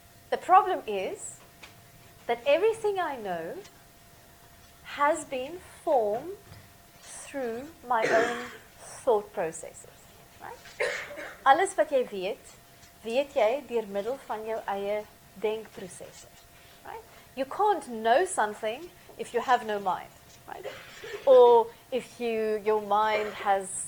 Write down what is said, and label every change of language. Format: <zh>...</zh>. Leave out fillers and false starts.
<en>The problem is that everything I know has been formed through my own thought processes. Right?</en> <af>Alles wat jy weet, weet jy deur middel van jou eie denkprosesse.</af> <en>Right? You can't know something if you have no mind. Right? Or if your mind has</en>